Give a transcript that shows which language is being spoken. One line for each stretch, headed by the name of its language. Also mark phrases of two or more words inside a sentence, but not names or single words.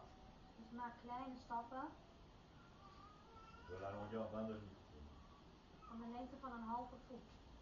Dutch: Dus maak kleine stappen
French: de la longueur d'un demi-pied.
Dutch: van de lengte van een halve voet.